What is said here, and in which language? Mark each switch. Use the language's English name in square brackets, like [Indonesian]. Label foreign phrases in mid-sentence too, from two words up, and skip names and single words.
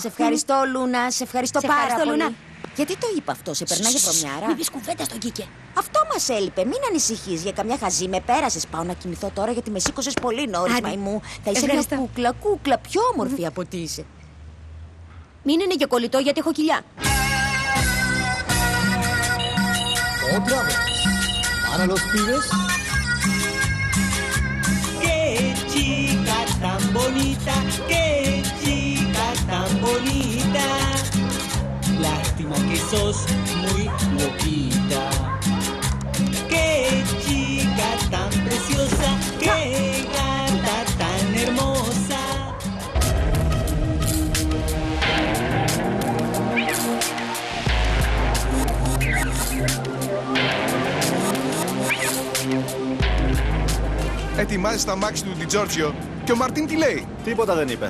[Greek] Σε ευχαριστώ, Λούνα, σε ευχαριστώ πάρα πολύ. Λούνα. Γιατί το είπα αυτό, σε περνάει βρωμιάρα? Μην πεις κουβέντα στον Κίκε. Αυτό μας έλειπε, μην ανησυχείς για καμιά χαζή. Με πέρασες, πάω να κοιμηθώ τώρα γιατί με σήκωσες πολύ νωρίς, μαϊμού. Θα είσαι μια κούκλα, πιο όμορφη από ότι είσαι. Μην είναι και κολλητό γιατί έχω κοιλιά. [Spanish] Otra vez, para los pibes. Qué chica tan bonita, qué chica tan bonita. Lástima que sos muy loquita. Qué chica tan preciosa, qué gata tan hermosa. [Greek] Ετοιμάζει τα μάξι του Ντιτζόρτζιο και ο Μαρτίν τι λέει? Τίποτα δεν είπε.